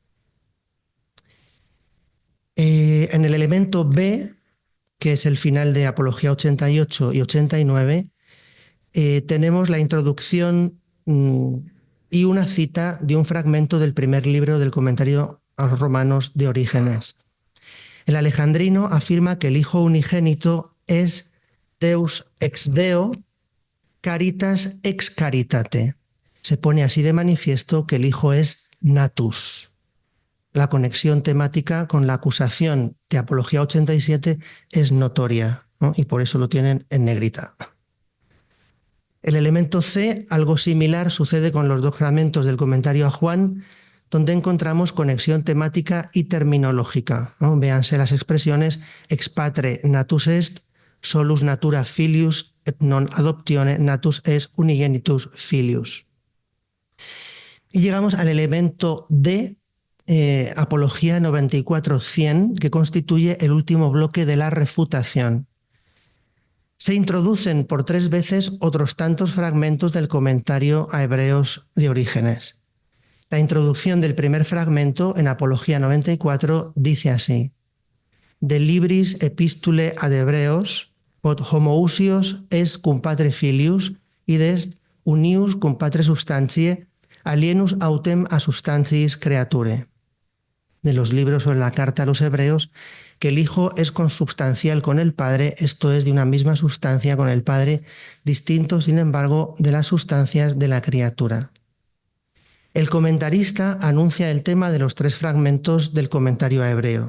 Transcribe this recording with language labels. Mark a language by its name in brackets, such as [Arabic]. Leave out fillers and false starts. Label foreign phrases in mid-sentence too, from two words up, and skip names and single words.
[Spanish] En el elemento B, que es el final de Apología 88 y 89, tenemos la introducción y una cita de un fragmento del primer libro del comentario a los Romanos de Orígenes. El alejandrino afirma que el Hijo unigénito es [Latin] Deus ex Deo, caritas ex caritate. [Spanish] Se pone así de manifiesto que el Hijo es natus. La conexión temática con la acusación de Apología 87 es notoria, ¿no? Y por eso lo tienen en negrita. El elemento C, algo similar, sucede con los dos fragmentos del comentario a Juan, donde encontramos conexión temática y terminológica, ¿no? Véanse las expresiones [Latin] ex patre natus est, solus natura filius, et non adoptione natus est unigenitus filius. [Spanish] Y llegamos al elemento D, Apología 94-100, que constituye el último bloque de la refutación. Se introducen por 3 veces otros tantos fragmentos del comentario a Hebreos de Orígenes. La introducción del primer fragmento en Apología 94 dice así: De libris epistule ad Hebreos, quod homoousios est cum patre filius, id est unius cum patre substantiae, alienus autem a substantiis creature. De los libros o en la carta a los Hebreos, que el Hijo es consubstancial con el Padre, esto es, de una misma sustancia con el Padre, distinto, sin embargo, de las sustancias de la criatura. El comentarista anuncia el tema de los 3 fragmentos del comentario a Hebreos.